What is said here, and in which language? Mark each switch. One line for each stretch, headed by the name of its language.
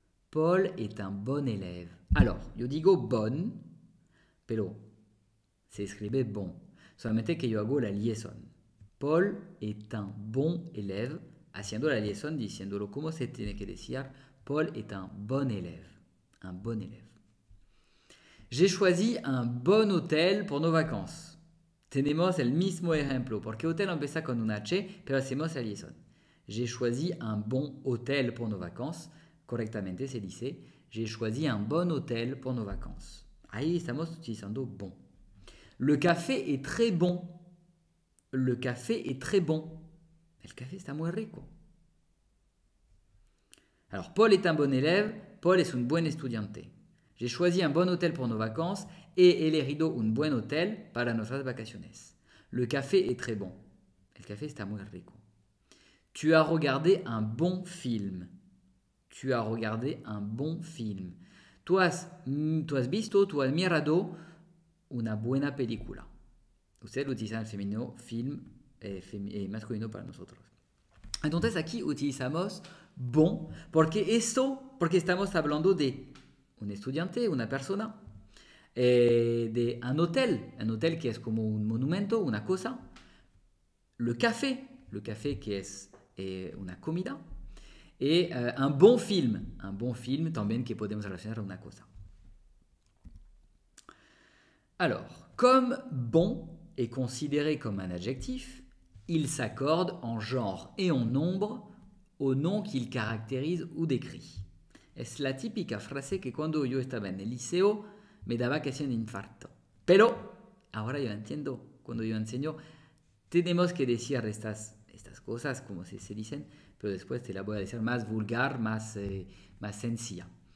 French: Paul est un bon élève. Alors,
Spanish: yo digo bon, pero se escribe bon. Solamente que yo hago la liaison.
French: Paul est un bon élève,
Spanish: haciendo la liaison, diciéndolo como se tiene que decir.
French: Paul est un bon élève. Un bon élève. J'ai choisi un bon hôtel pour nos vacances.
Spanish: Tenemos el mismo ejemplo, porque hotel empieza con un H, pero hacemos la liaison.
French: J'ai choisi un bon hôtel pour nos vacances.
Spanish: Correctamente se dice,
French: j'ai choisi un bon hôtel pour nos vacances.
Spanish: Ahí estamos utilizando bon.
French: Le café est très bon. Le café est très bon.
Spanish: El café está muy rico.
French: Alors, Paul est un bon élève.
Spanish: Paul es un buen estudiante.
French: J'ai choisi un bon hôtel pour nos vacances
Spanish: et he elegido un buen hotel para nuestras vacaciones.
French: Le café est très bon.
Spanish: El café está muy rico.
French: Tu as regardé un bon film. Tu as regardé un bon film.
Spanish: Tu has visto, tu has mirado una buena película. Usted utiliza el femenino film masculino para nosotros. Entonces aquí utilizamos bon porque estamos hablando de un estudiante, una persona, de un hotel que es como un monumento, una cosa, le café que es una comida,
French: et un bon film
Spanish: también que podemos relacionar a una cosa.
French: Alors, comme bon est considéré comme un adjectif, il s'accorde en genre et en nombre au nom qu'il caractérise ou décrit.
Spanish: Es la típica frase que cuando yo estaba en el liceo me daba casi un infarto. Pero ahora yo entiendo, cuando yo enseño, tenemos que decir estas cosas como se dicen, pero después te la voy a decir más vulgar, más sencilla.